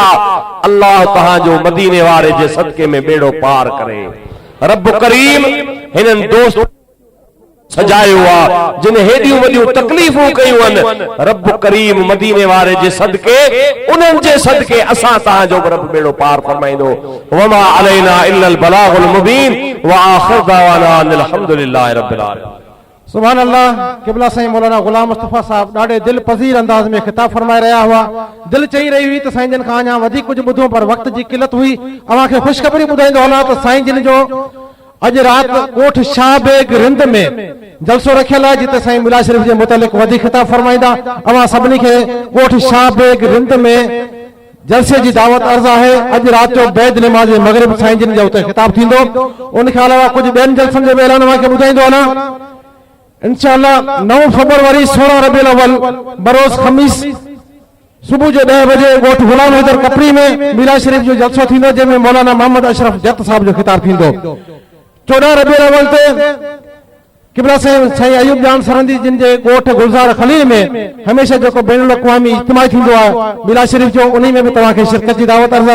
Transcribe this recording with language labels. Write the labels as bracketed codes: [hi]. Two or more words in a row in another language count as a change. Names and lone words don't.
[sd] अल्लाह तव्हांजो मदीने वारे जे सदके में बेड़ो पार करे। रब करीम हिननि दोस्त सजायो आ, जिन हेॾियूं वॾियूं तकलीफ़ूं कयूं आहिनि, रब करीम मदीने वारे जे सदके, उन्हनि जे सदके असां तव्हांजो रब बेड़ो पार फरमाईंदो। [ar] وما علينا إلا البلاغ المبين وآخر دعوانا أن الحمد لله رب العالمين. سبحان الله. [sd] क़िबला साईं मौलाना गुलाम मुस्तफा साहब ॾाढे दिल पज़ीर अंदाज में खिताब फरमाए रहिया हुआ। दिल चई रही हुई त साईं जन खां अञा वधीक कुझु ॿुधो, पर वक़्त जी किलत हुई। अव्हांखे ख़ुशख़बरी ॿुधाईंदो हलां त साईं जन जो अज रात कोठ शाहबेग रिंद में जलसो रखियल है, जिते साईं मिलाद शरीफ के मुतालिक वधी खिताब फरमाइंदा। अवां सभिनी खे कोठ शाहबेग रिंद में जलसे की दावत अर्ज़ है। अज रात जो बैद नमाज मगरिब साईं जिन जो उते खिताब थींदो। उन के अलावा कुछ बेन जलसन के ऐलान अवांखे ॿुधाईंदो हलां। इंशाअल्लाह 9 फरवरी 16 रबीउल अव्वल बरोज़ खमीस सुबह जो 10 बजे गोठ गुलाम हैदर कपड़ी में मिलाद शरीफ जो जलसो थींदो, जंहिंमें मौलाना मोहम्मद अशरफ जत साहब जो खिताब थींदो। 14 रबीउल अव्वल ते क़िबला साईं अयूब जान सरंदी जिन जे गोठ गुलजार खलील में हमेशा जो बैनुल अक़वामी इज्तिमा थींदो आहे मिलाद शरीफ जो, उन्हीं में भी तव्हांखे शिरकत की दावत अर्ज़।